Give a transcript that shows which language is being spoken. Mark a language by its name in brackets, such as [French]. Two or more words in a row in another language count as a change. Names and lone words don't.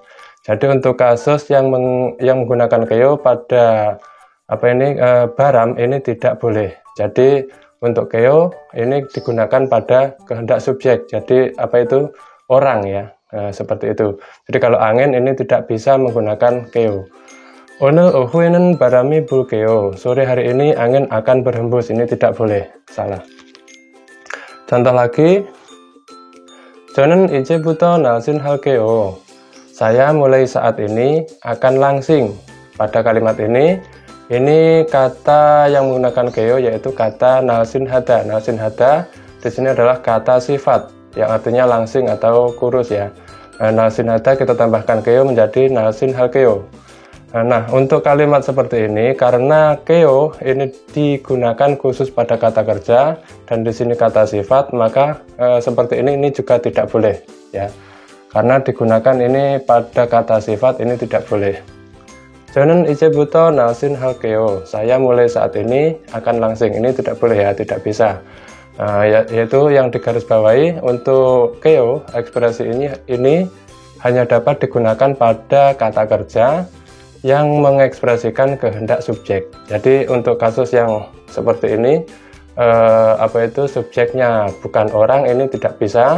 [Indonesian] Jadi untuk kasus yang menggunakan keo pada baram ini tidak boleh. Jadi untuk keo ini digunakan pada kehendak subjek, jadi apa itu orang ya, seperti itu. Jadi kalau angin ini tidak bisa menggunakan keo. [Korean] O늘 오후에는 바람이 불게요. [Indonesian] Sore hari ini angin akan berhembus, ini tidak boleh, salah. Contoh lagi, [Korean] 저는 이제부터 날씬할게요. [Indonesian] Saya mulai saat ini akan langsing. Pada kalimat ini kata yang menggunakan keo yaitu kata nalsinhada. Nalsinhada di sini adalah kata sifat yang artinya langsing atau kurus ya. Nalsinhada kita tambahkan keo menjadi nalsinhalkeo. Nah, untuk kalimat seperti ini karena keo ini digunakan khusus pada kata kerja dan di sini kata sifat, maka seperti ini juga tidak boleh ya. Karena digunakan ini pada kata sifat ini tidak boleh. [Korean] 저는 이제부터 날씬할게요. [Indonesian] Saya mulai saat ini akan langsing. Ini tidak boleh ya, tidak bisa. Yaitu yang digarisbawahi untuk keo, ekspresi ini hanya dapat digunakan pada kata kerja yang mengekspresikan kehendak subjek. Jadi untuk kasus yang seperti ini, subjeknya bukan orang, ini tidak bisa.